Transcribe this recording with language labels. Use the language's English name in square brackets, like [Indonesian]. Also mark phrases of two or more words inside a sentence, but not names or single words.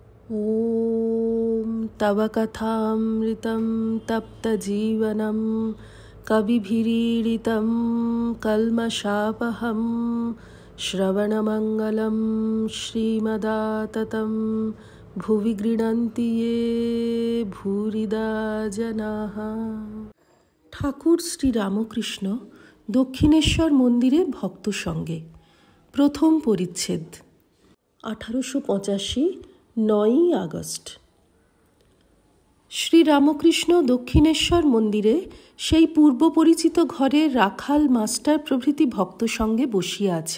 [Sanskrit] ॐ तव कथामृतं तप्तजीवनं कविभिरीडितं कल्मषापहं श्रवणमङ्गलं श्रीमदाततं भुवि गृह्णन्ति ये भूरिदा जनाः। [Bangla] ঠাকুর শ্রী রামকৃষ্ণ দক্ষিণেশ্বর মন্দিরে ভক্ত সঙ্গে, প্রথম পরিচ্ছেদ। 1885 9ই আগস্ট। শ্রী রামকৃষ্ণ দক্ষিণেশ্বর মন্দিরে সেই পূর্ব পরিচিত ঘরে রাখাল, মাস্টার প্রভৃতি ভক্ত সঙ্গে বসিয়া আছেন।